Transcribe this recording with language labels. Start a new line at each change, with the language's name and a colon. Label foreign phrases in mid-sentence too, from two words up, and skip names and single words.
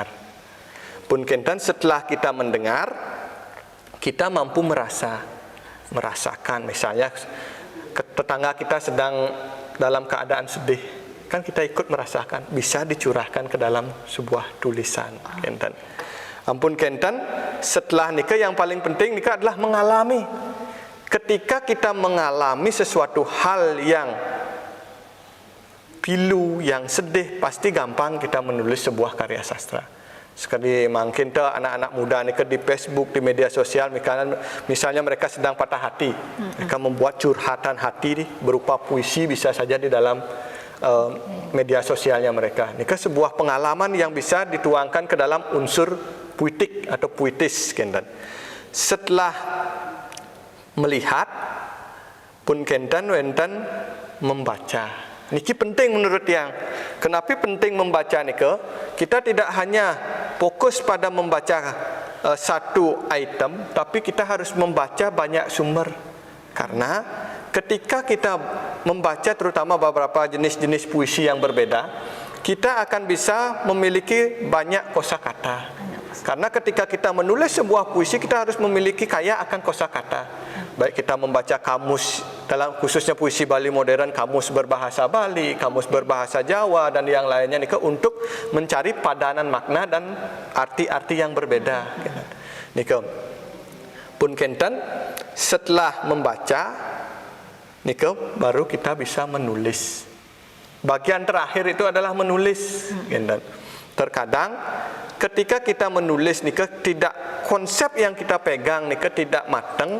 Balinese: Pun kenten
Indonesian: setelah kita mendengar, kita mampu merasakan, misalnya tetangga kita sedang dalam keadaan sedih, kan kita ikut merasakan, bisa dicurahkan ke dalam sebuah tulisan, kenten.
Balinese: Ampun kenten,
Indonesian: setelah nikah yang paling penting nikah adalah mengalami. Ketika kita mengalami sesuatu hal yang pilu, yang sedih, pasti gampang kita menulis sebuah karya sastra. Sekali mungkin anak-anak muda nih di Facebook, di media sosial, misalnya mereka sedang patah hati, mereka membuat curhatan hati berupa puisi, bisa saja di dalam media sosialnya mereka. Ini sebuah pengalaman yang bisa dituangkan ke dalam unsur puitik atau puitis. Setelah melihat,
Balinese: pun kenten wenten
Indonesian: membaca. Niki penting menurut Tiang. Kenapa penting membaca niki? Kita tidak hanya fokus pada membaca satu item, tapi kita harus membaca banyak sumber. Karena ketika kita membaca terutama beberapa jenis-jenis puisi yang berbeda, kita akan bisa memiliki banyak kosakata. Karena ketika kita menulis sebuah puisi, kita harus memiliki kaya akan kosakata. Baik kita membaca kamus, dalam khususnya puisi Bali modern, kamus berbahasa Bali, kamus berbahasa Jawa, dan yang lainnya nih untuk mencari padanan makna dan arti-arti yang berbeda.
Balinese: Nika pun kenten
Indonesian: setelah membaca, nika baru kita bisa menulis. Bagian terakhir itu adalah menulis. Terkadang ketika kita menulis nika tidak, konsep yang kita pegang nika tidak matang.